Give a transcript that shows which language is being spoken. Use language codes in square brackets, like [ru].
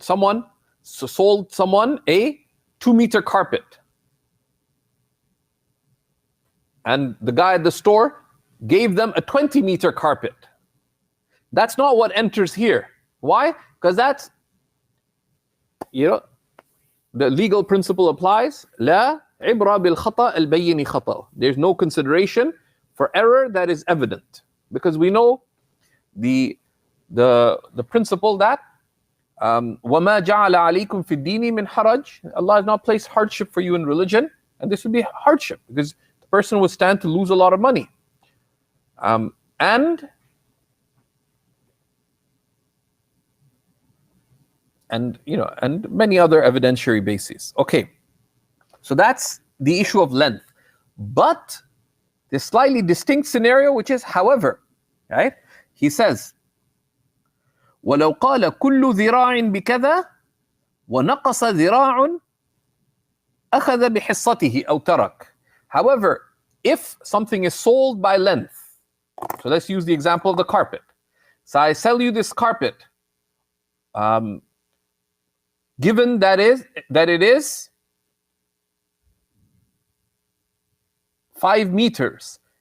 [en] Someone sold someone a 2-meter carpet. And the guy at the store gave them a 20-meter carpet. That's not what enters here. Why? Because that's, the legal principle applies. [ar] لا عبرة بالخطأ البين خطأ. [en] There's no consideration for error that is evident. Because we know the principle that [ar] وَمَا جَعَلَ عَلَيْكُمْ فِي الدِّينِ مِنْ حَرَجٍ. [en] Allah has not placed hardship for you in religion, and this would be hardship because the person would stand to lose a lot of money. And many other evidentiary bases. Okay, so that's the issue of length. But the slightly distinct scenario, which is, however, right? He says, [ar] وَلَوْ قَالَ كُلُّ ذِرَاعٍ بِكَذَا وَنَقَصَ ذِرَاعٌ أَخَذَ بِحِصَّتِهِ أَوْ تَرَكَ. [en] However, if something is sold by length, so let's use the example of the carpet. So I sell you this carpet, given that it is 5 meters.